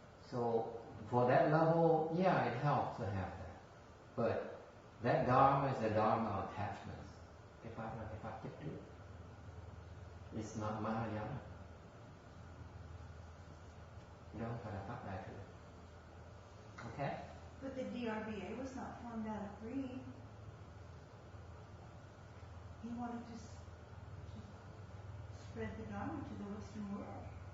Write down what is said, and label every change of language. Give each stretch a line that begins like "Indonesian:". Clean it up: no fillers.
English: So for that level, yeah, it helps to have that. But that dharma is a dharma of attachments.
Vietnamese: Cái pháp là cái pháp chấp trước.
English: It's not Mahayana.
Vietnamese: Không phải là pháp đại thừa.
English: Okay? But the DRBA was not formed out of greed. He wanted to spread the Dharma to the Western world.